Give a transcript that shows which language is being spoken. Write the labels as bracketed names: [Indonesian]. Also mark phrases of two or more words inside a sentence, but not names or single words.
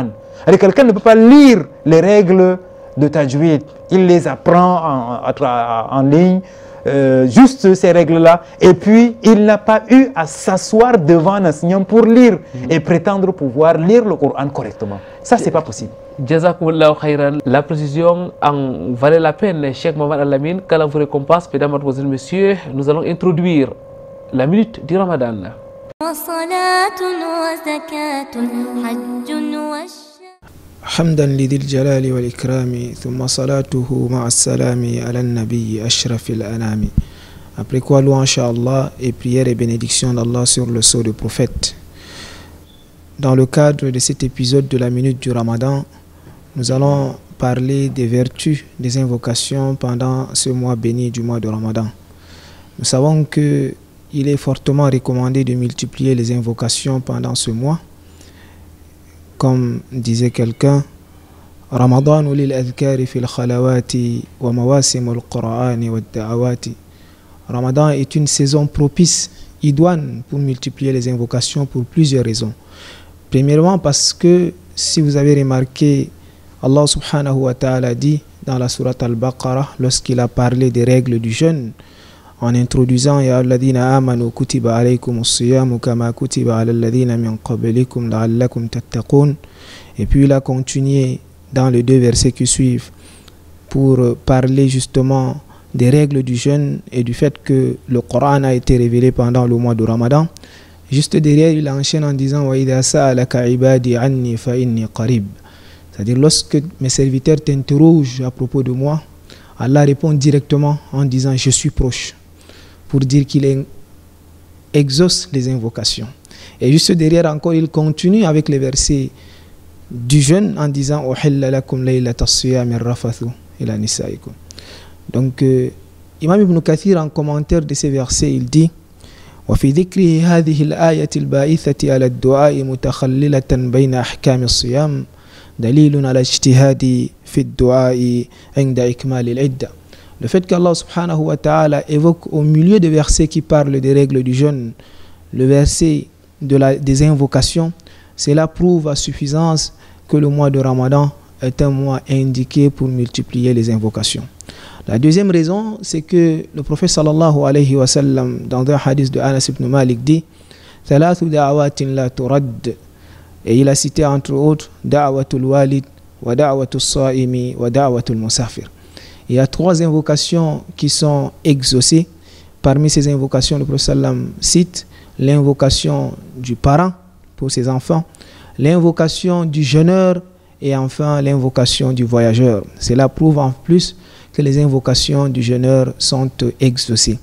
[French] Quelqu'un ne peut pas lire les règles de Tajwid, il les apprend en ligne, juste ces règles-là, et puis il n'a pas eu à s'asseoir devant un enseignant pour lire et prétendre pouvoir lire le Coran correctement. Ça, c'est pas possible. [Arabic] جزاكم الله خيرا. [French] La précision en valait la peine, Cheikh Mohamed Alamine. Qu'Allah vous récompense, mesdames, mademoiselles, messieurs. Nous allons introduire la minute du Ramadan. [Arabic] حمدا لذي الجلال والإكرام ثم صلاته مع السلام على النبي أشرف الأنام. [French] Après quoi, louange à Allah et prière et bénédiction d'Allah sur le sceau du prophète. Dans le cadre de cet épisode de la minute du Ramadan, nous allons parler des vertus des invocations pendant ce mois béni du mois de Ramadan. Nous savons que il est fortement recommandé de multiplier les invocations pendant ce mois. Comme disait quelqu'un, [Arabic] رمضان للأذكار في الخلوات ومواسم القرآن والدعوات. [French] Ramadan est une saison propice, idoine pour multiplier les invocations pour plusieurs raisons. Premièrement parce que, si vous avez remarqué, [Arabic] الله سبحانه وتعالى [French] dit dans la sourate Al-Baqarah, lorsqu'il a parlé des règles du jeûne, en introduisant [Arabic] يا أيها الذين آمنوا كتب عليكم الصيام كما كتب على الذين من قبلكم لعلكم تتقون. [French] Et puis il a continué dans les 2 versets qui suivent pour parler justement des règles du jeûne et du fait que le Coran a été révélé pendant le mois de Ramadan. Juste derrière, il enchaîne en disant [Arabic] وإذا سألك عبادي عني فإني قريب. [French] C'est-à-dire, lorsque mes serviteurs t'interrogent à propos de moi, Allah répond directement en disant je suis proche, pour dire qu'il exauce les invocations. Et juste derrière encore, il continue avec les versets du jeûne en disant [Arabic] أحل لكم ليلة الصيام الرفث إلى نسائكم. [French] Donc, Imam Ibn Kathir, en commentaire de ces versets, il dit [Arabic] وفي ذكره هذه الآية البائثة على الدعاء متخللة بين أحكام الصيام دليل على اجتهاد في الدعاء عند إكمال العدة. [French] Le fait qu' [Arabic] الله سبحانه وتعالى [French] évoque au milieu des versets qui parlent des règles du jeûne le verset des invocations, cela prouve à suffisance que le mois de Ramadan est un mois indiqué pour multiplier les invocations. La deuxième raison, c'est que le prophète [Arabic] صلى الله عليه وسلم, [French] dans un hadith de Anas ibn Malik, dit [Arabic] ثلاث دعوات لا ترد. [French] Et il a cité entre autres [Arabic] دعوة الوالد ودعوة الصائم ودعوة المسافر. [French] Il y a 3 invocations qui sont exaucées. Parmi ces invocations, le prophète sallam cite l'invocation du parent pour ses enfants, l'invocation du jeûneur et enfin l'invocation du voyageur. Cela prouve en plus que les invocations du jeûneur sont exaucées.